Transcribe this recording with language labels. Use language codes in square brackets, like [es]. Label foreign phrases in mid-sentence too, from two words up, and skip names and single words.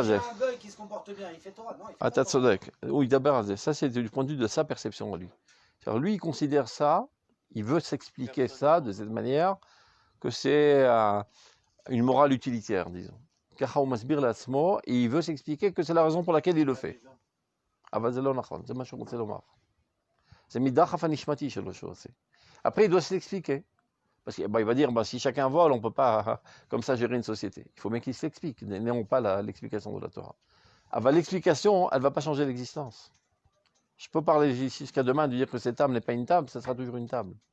[fr] un goy qui se comporte bien, il fait Torah, non, il fait Torah. Tzodek. Oui, d'abord, ça, c'est du point de vue de sa perception à lui. Alors, lui, il considère ça, il veut s'expliquer ça de cette manière, que c'est une morale utilitaire, disons. [he] כך ומסביר לעצמו, [fr] et il veut s'expliquer que c'est la raison pour laquelle il le fait. [he] אבל זה לא נכון, זה מה שהוא רוצה לומר. זה מדחף הנשמתי שלו שהוא עושה. [fr] Après, il doit s'expliquer. Parce qu'il va dire, si chacun vole, on ne peut pas comme ça gérer une société. Il faut bien qu'il s'explique, n'ayons pas l'explication de la Torah. L'explication, elle ne va pas changer l'existence. Je peux parler jusqu'à demain de dire que cette table n'est pas une table, ça sera toujours une table.